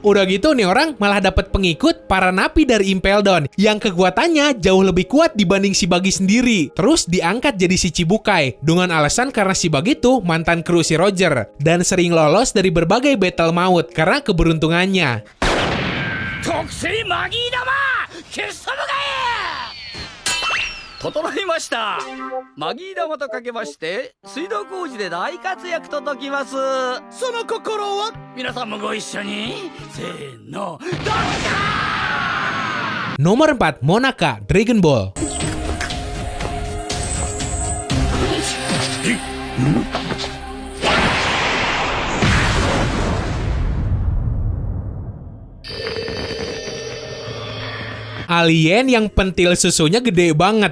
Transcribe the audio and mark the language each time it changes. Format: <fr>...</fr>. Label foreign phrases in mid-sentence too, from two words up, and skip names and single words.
<id>Udah gitu nih orang malah dapat pengikut para napi dari Impel Down yang kekuatannya jauh lebih kuat dibanding si Buggy sendiri. Terus diangkat jadi si Chibukai dengan alasan karena si Buggy tuh mantan kru si Roger dan sering lolos dari berbagai battle maut karena keberuntungannya. Toksei Magi Dama, Kesabugai!</id> <ja>整いました。マギー玉とかけまして水道工事で大活躍と解きます。その心は皆さんもご一緒にせーのどうぞ。</ja> <id>Nomor 4, Monaka, Dragon Ball. Alien yang pentil susunya gede banget.</id>